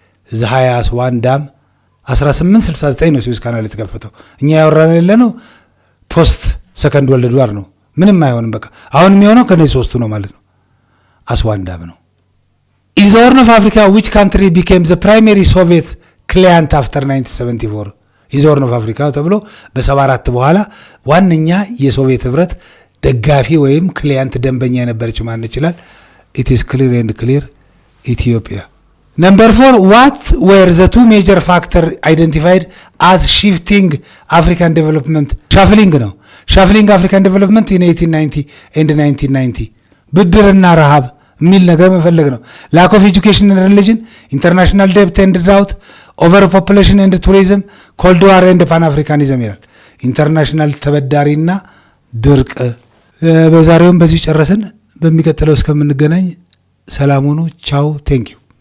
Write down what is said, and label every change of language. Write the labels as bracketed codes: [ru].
[am] ዘሃያ አስዋን ዳም 1869 ነው ስዊዝ ካናል የተከፈተው። እኛ ያወራን ያለነው ፖስት ሰከንድ ወርልድ ዋር ነው። ምንም አይሆንም። በቃ አሁን የሚሆነው ከነዚህ ሶስቱ ነው ማለት ነው። አስዋን ዳም ነው። [en] In the Horn of Africa, which country became the primary Soviet client after 1974? In the Horn of Africa [am] ተብሎ በ74 በኋላ ዋነኛ የሶቪየት ህብረት ደጋፊ ወይም ክሊያንት ደንበኛ የነበረችው ማን ይችላል? [en] It is clear and clear Ethiopia. Number 4, what were the two major factors identified as shifting African development? Shuffling ነው. Shuffling African development in 1890 and 1990. [am] ብድርና ረሃብ የሚል ነገር መፈለግ ነው። [en] lack of education and religion, international debt and drought, overpopulation and tourism, cold war and pan-africanism [am] ይላል። ኢንተርናሽናል ተበዳሪና ድርቅ። በዛሬውም በዚህ ጨረስን። በሚቀጥለው እስከምንገናኝ ሰላም ሁኑ። ቻው። [en] ቴንክ ዩ